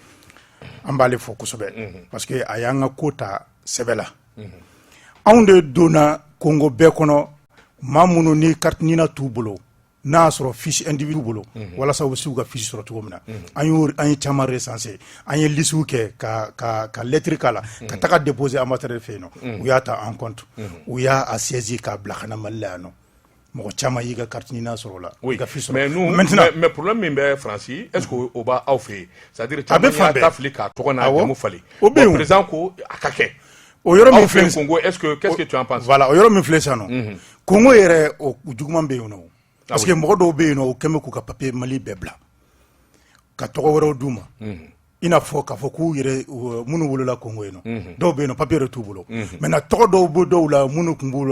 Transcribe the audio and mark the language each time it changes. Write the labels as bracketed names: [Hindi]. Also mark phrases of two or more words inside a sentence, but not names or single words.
[Bambara] an b'ale fɔ kosɛbɛ parce que a y'an ka ko ta sɛbɛ la anw de donna Congo bɛɛ kɔnɔ maa minnu ni kartinina t'u bolo n'a sɔrɔ fiche individu bolo walasa u bɛ se u ka fiche sɔrɔ cogo min na an ye caman recensé an ye lisiw kɛ ka lettre k'a la ka taga déposer ambassadeur fɛ yen nɔ u y'a ta [French] en compte [Bambara] u y'a saisi k'a bila ka na Mali la yan nɔ mɔgɔ caman y'i ka carte ɲini sɔrɔ o la i ka fiche sɔrɔ [French] mais problème [Bambara] min bɛ Faransi [French] est-ce que [Bambara] o b'a aw fɛ yen [French] c'est-à-dire [Bambara] caman y'a ta fili k'a tɔgɔ n'a jamu falen président ko a ka kɛ o yɔrɔ min filɛ [French] Congo est-ce que tu en penses? [Bambara] Voilà o yɔrɔ min filɛ sisan nɔ Congo yɛrɛ o juguman bɛ yen nɔ [French] parce que [Bambara] mɔgɔ dɔw bɛ yen nɔ o kɛn bɛ k'u ka papier Mali bɛɛ bila ka tɔgɔ wɛrɛw d'u ma i n'a fɔ k'a fɔ k'u yɛrɛ minnu wolola Congo yen nɔ dɔw bɛ yen nɔ papier yɛrɛ t'u bolo maintenant tɔgɔ dɔw bɛ dɔw la minnu tun b'u